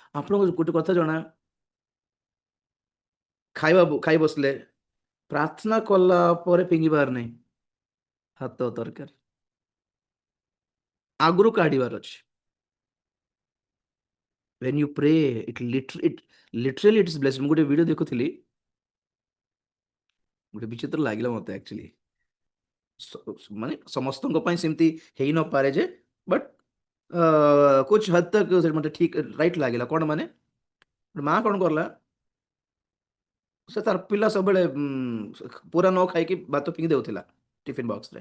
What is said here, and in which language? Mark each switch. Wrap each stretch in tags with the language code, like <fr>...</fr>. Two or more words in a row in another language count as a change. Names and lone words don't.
<or>ଆପଣଙ୍କୁ ଗୋଟେ କଥା ଜଣା, ଖାଇ ବସିଲେ ପ୍ରାର୍ଥନା କଲା ପରେ ଫିଙ୍ଗିବାର ନାହିଁ, ହାତ ତରକାରୀ ଆଗରୁ କାଢିବାର ଅଛି।</or> <en>when you pray it literally it's blessed।</en> <or>ମୁଁ ଗୋଟେ ଭିଡିଓ ଦେଖୁଥିଲି, ଗୋଟେ ବିଚିତ୍ର ଲାଗିଲା ମତେ ଆକ୍ଚୁଆଲି। ମାନେ ସମସ୍ତଙ୍କ ପାଇଁ ସେମିତି ହେଇ ନପାରେ ଯେ, ବଟ୍</or> <hi>कुछ हद तक</hi> <or>ମତେ ଠିକ ରାଇଟ୍ ଲାଗିଲା। କଣ ମାନେ, ମା କଣ କରଲା, ସେ ତାର ପିଲା ସବୁବେଳେ ପୁରା ନ ଖାଇକି ଭାତ ଫିଙ୍ଗି ଦେଉଥିଲା ଟିଫିନ ବକ୍ସରେ।</or>